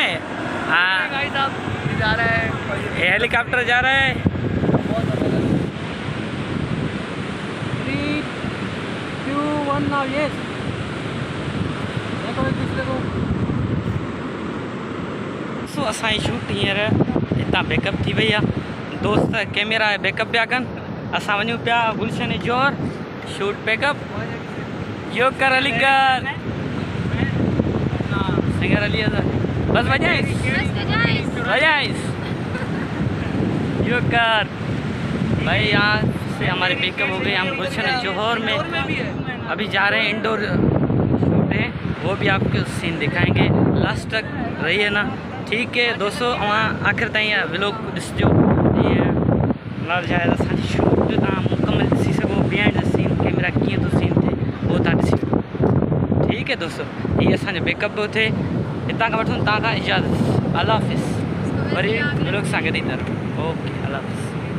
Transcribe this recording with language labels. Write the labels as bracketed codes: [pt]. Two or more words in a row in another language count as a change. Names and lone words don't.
[ur] हाँ گائز آپ جا رہے ہیں, یہ ہیلی کاپٹر جا رہا ہے. [en] 3 2 1 now yes. [ur] دیکھو ایک دوسرے کو. [sd] सो असांजी शूट हींअर हितां बैकअप थी वई आहे। दोस्त [en] camera backup [sd] पिया कनि, असां वञूं पिया गुलशन जोर [en] shoot backup. [sd] यो कर अली कर सिंगर अली अज़हर बस वजाइस यो कर भाई। [ur] یہاں سے ہمارے بیک اپ ہو گئے۔ ہم گلشن جوہر میں ابھی جا رہے ہیں. [en] indoor shoot [ur] ہے، وہ بھی آپ کو سین دکھائیں گے. لاسٹ تک رہیے نا۔ ٹھیک ہے دوستو, [sd] आख़िर ताईं व्लॉग ॾिसजो, ईअं लाल शायद असांजी शूट जो तव्हां मुकमल ॾिसी सघो, [en] behind the scene camera [sd] कीअं थो सीन थिए उहो तव्हां ॾिसी सघो। [ur] ٹھیک ہے دوستو, [sd] ये असांजो बैकअप पियो थिए। हितां खां वठूं तव्हां खां इजाज़त। [ur] اللہ حافظ. [sd] वरी व्लॉग सां गॾु ईंदा रहो। [ur] اوکے، اللہ حافظ.